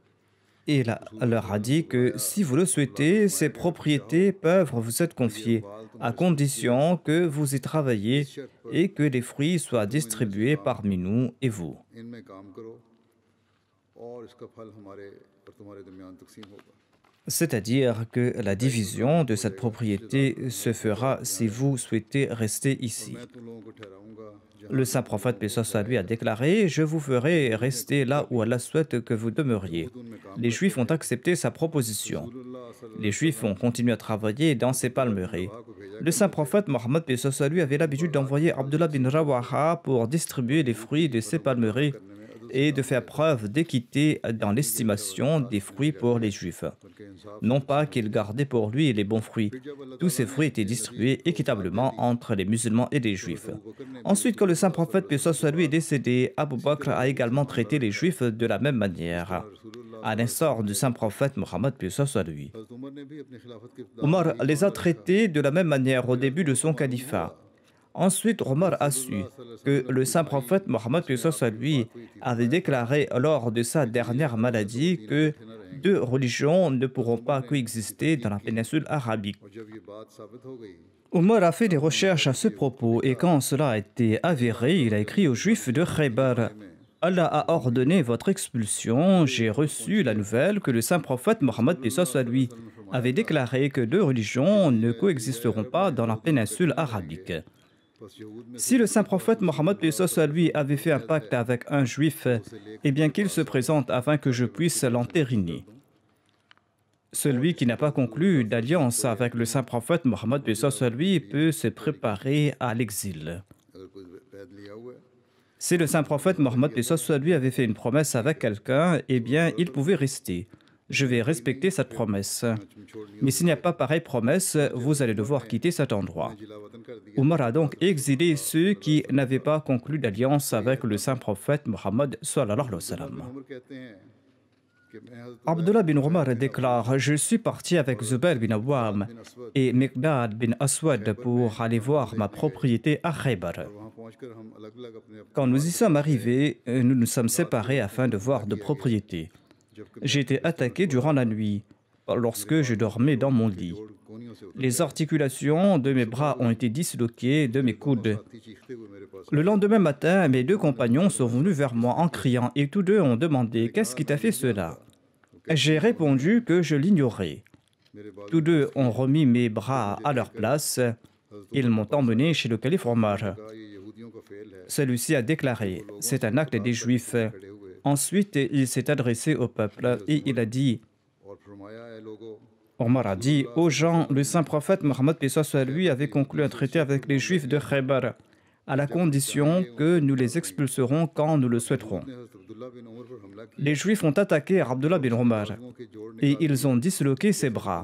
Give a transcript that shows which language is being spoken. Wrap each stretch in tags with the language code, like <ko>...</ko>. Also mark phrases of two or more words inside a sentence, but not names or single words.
<fr>Il leur a dit que si vous le souhaitez, ces propriétés peuvent vous être confiées, à condition que vous y travaillez et que les fruits soient distribués parmi nous et vous.</fr> <ur>ان میں کام کرو اور اس کا پھل ہمارے اور تمہارے درمیان تقسیم ہوگا.</ur> <fr>C'est-à-dire que la division de cette propriété se fera si vous souhaitez rester ici.</fr> <ur>میں تم لوگوں کو ٹھہراؤں گا جہاں</ur> <fr>Le saint prophète, paix soit sur lui, a déclaré: Je vous ferai rester là où Allah souhaite que vous demeuriez. Les Juifs ont accepté sa proposition. Les Juifs ont continué à travailler dans ces palmeraies. Le saint prophète Mohammed, paix soit sur lui, avait l'habitude d'envoyer Abdullah bin Rawaha pour distribuer les fruits de ces palmeraies et de faire preuve d'équité dans l'estimation des fruits pour les Juifs. Non pas qu'il gardait pour lui les bons fruits. Tous ces fruits étaient distribués équitablement entre les musulmans et les Juifs. Ensuite, quand le saint prophète, paix soit sur lui, est décédé, Abu Bakr a également traité les Juifs de la même manière, à l'instar du saint prophète Mohammed, paix soit sur lui.</fr> <ur>حضرت عمر نے بھی اپنی خلافت کے</ur> <fr>Omar les a traités de la même manière au début de son califat. Ensuite, Omar a su que le saint prophète Mohammed, paix soit sur lui, avait déclaré lors de sa dernière maladie que deux religions ne pourront pas coexister dans la péninsule arabique.</fr> <ur>اور جب یہ بات ثابت ہو گئی</ur> <fr>Omar a fait des recherches à ce propos et quand cela a été avéré, il a écrit aux Juifs de Khaybar: Allah a ordonné votre expulsion. J'ai reçu la nouvelle que le saint prophète Mohammed, paix soit sur lui, avait déclaré que deux religions ne coexisteront pas dans la péninsule arabique.</fr> <ur>بس یہود میں</ur> <fr>Si le saint prophète Mohammed, paix soit sur lui, avait fait un pacte avec un juif, eh bien qu'il se présente afin que je puisse l'entériner. Celui qui n'a pas conclu d'alliance avec le saint prophète Mohammed, paix soit sur lui, peut se préparer à l'exil.</fr> <ur>اگر کوئی پید لیا ہوا ہے</ur> <fr>Si le saint prophète Mohammed, paix soit sur lui, avait fait une promesse avec quelqu'un, eh bien il pouvait rester. Je vais respecter cette promesse. Mais s'il n'y a pas pareille promesse, vous allez devoir quitter cet endroit.</fr> <ur>جلاوطن کر دیا.</ur> <fr>Omar a donc exilé ceux qui n'avaient pas conclu d'alliance avec le saint prophète Mohammed</fr> <ar>صلى الله عليه وسلم.</ar> <ur>عمر کہتے ہیں کہ میں حضرت</ur> <fr>Abdullah bin Omar déclare: Je suis parti avec Zubair bin Awam et Miqdad bin Aswad pour aller voir ma propriété à Khaybar.</fr> <ur>وہاں پہنچ کر ہم الگ الگ اپنے</ur> <fr>Quand nous y sommes arrivés, nous nous sommes séparés afin de voir de propriétés. J'ai été attaqué durant la nuit, lorsque je dormais dans mon lit.</fr> <ur>کونیوں سے</ur> <fr>Les articulations de mes bras ont été disloquées de mes coudes.</fr> <ur>اٹھتی چیختے ہوئے میرے پاس</ur> <fr>Le lendemain matin, mes deux compagnons sont venus vers moi en criant et tous deux ont demandé: Qu'est-ce qui t'a fait cela? J'ai répondu que je l'ignorais.</fr> <ur>میرے بعد</ur> <fr>Tous deux ont remis mes bras à leur place. Ils m'ont emmené chez le calife Omar.</fr> <ur>کہا یہ یہودیوں کا فعل ہے</ur> <fr>Celui-ci a déclaré: C'est un acte des Juifs.</fr> <ur>کھڑے ہوئے</ur> <fr>Ensuite, il s'est adressé au peuple et il a dit:</fr> <ur>اور فرمایا ہے لوگوں</ur> <fr>Omar a dit aux gens: Le saint prophète Mohammed, paix soit sur lui, avait conclu un traité avec les Juifs de Khaybar, à la condition que nous les expulserons quand nous le souhaiterons.</fr> <ur>نے حضرت عبداللہ بن عمر پر حملہ کیا</ur> <fr>Les Juifs ont attaqué Abdullah bin Omar</fr> <ur>لوگوں کے جوڑ</ur> <fr>et ils ont disloqué ses bras.</fr>